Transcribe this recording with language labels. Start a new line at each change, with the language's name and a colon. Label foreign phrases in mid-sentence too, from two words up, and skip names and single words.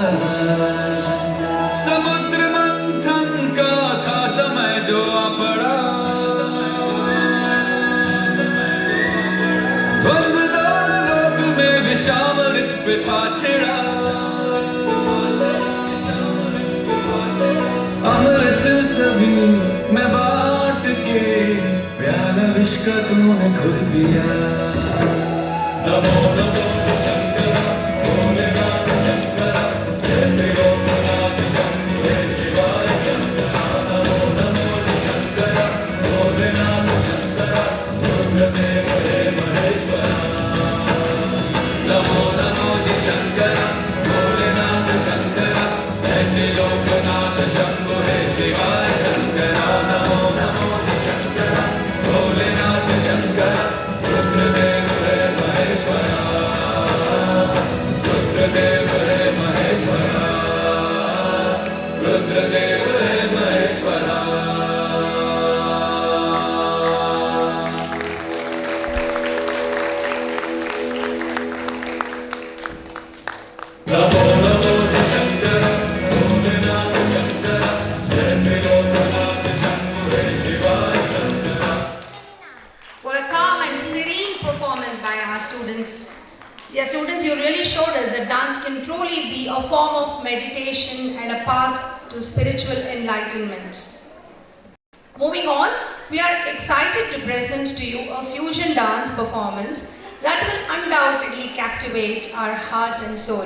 Hindi: समुद्र मंथन का था समय जो आ पड़ा, द्वंद्व दोनों लोक में विषामृत पे था छिड़ा। अमृत सभी मैं बांट के, प्याला विष का तूने खुद पिया। नमो नमो शंकर भोलेनाथ शंकर, जय त्रिलोकनाथ शंभु हे शिवाय शंकर। नमो नमो शंकर भोलेनाथ शंकर, रुद्रदेव हे महेश्वर। नमो नमो शंकर भोलेनाथ शंकर, जय त्रिलोकनाथ शंभु हे शिवाय शंकर। नमो नमो शंकर भोलेनाथ शंकर, रुद्रदेव हे महेश्वर। रुद्रदेव हे महेश्वर, रुद्रदेव हे महेश्वर। नमो नमो शंकर भोलेनाथ शंकर, जय त्रिलोकनाथ शंभु हे शिवाय शंकर।
English: What a calm and serene performance by our students. Dear students, you really showed us that dance can truly be a form of meditation and a path to spiritual enlightenment. Moving on, we are excited to present to you a fusion dance performance that will undoubtedly captivate our hearts and soul.